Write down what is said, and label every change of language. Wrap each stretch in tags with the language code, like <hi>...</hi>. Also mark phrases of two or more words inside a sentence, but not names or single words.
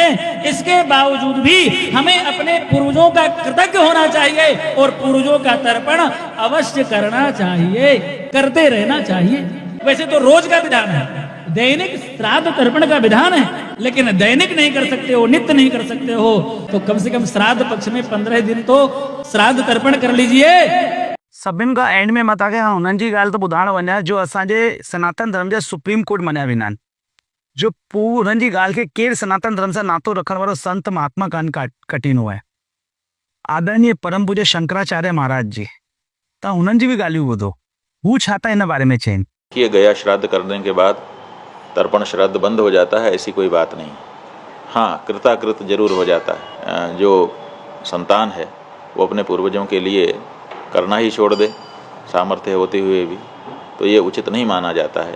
<hi>इसके बावजूद भी हमें अपने पूर्वजों का कृतज्ञ होना चाहिए और पूर्वजों का तर्पण अवश्य करना चाहिए, करते रहना चाहिए। वैसे तो रोज का विधान है, दैनिक श्राद्ध तर्पण का विधान है, लेकिन दैनिक नहीं कर सकते हो, नित्य नहीं कर सकते हो, तो कम से कम श्राद्ध पक्ष में 15 दिन तो श्राद्ध तर्पण कर लीजिए।</hi> <sd>सभिनि खां एंड में मां तव्हांखे हुननि जी ॻाल्हि थो ॿुधाइण वञा जो असांजे सनातन धर्म जा सुप्रीम कोर्ट मञिया वेंदा आहिनि, जो हुननि जी ॻाल्हि खे केरु सनातन धर्म सां नातो रखण वारो संत महात्मा कान कटीनो आहे, आदरणीय परम पूज्य शंकराचार्य महाराज जी। तव्हां हुननि जी भी ॻाल्हियूं ॿुधो, हू छा था हिन बारे में चइनि।</sd> <hi>कि गया श्राद्ध करने के बाद तर्पण श्राद्ध बंद हो जाता है, ऐसी कोई बात नहीं। हाँ, कृताकृत जरूर हो जाता है। जो संतान है वो अपने पूर्वजों के लिए करना ही छोड़ दे, सामर्थ्य होते हुए भी, तो ये उचित नहीं माना जाता है।</hi>